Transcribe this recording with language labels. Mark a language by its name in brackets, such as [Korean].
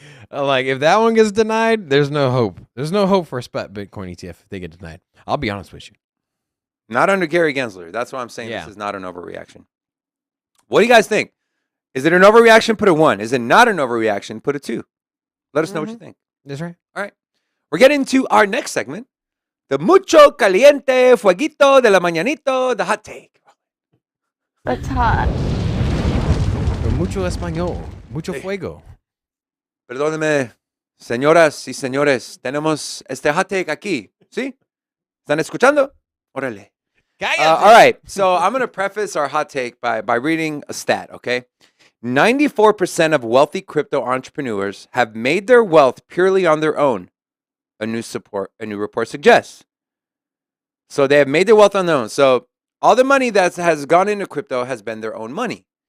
[English] like if that one gets denied, there's no hope. There's no hope for a spot Bitcoin ETF if they get denied. I'll be honest with you. Not under Gary Gensler. That's why I'm saying Yeah. this is not an overreaction. What do you guys think? Is it an overreaction? Put a 1. Is it not an overreaction? Put a 2. Let us know what you think. That's right. All right. We're getting to our next segment. [Spanish] The mucho caliente fueguito de la mañanito, [English] the hot take. It's hot. [Spanish] Mucho español. Mucho fuego. Perdóneme, señoras y señores, tenemos este [English] hot take [Spanish] aquí. ¿Sí? ¿Están escuchando? Órale. [English] All right. So I'm going to preface our hot take by reading a stat, okay? 94% of wealthy crypto entrepreneurs have made their wealth purely on their own, a new report suggests. So they have made their wealth on their own. So all the money that has gone into crypto has been their own money.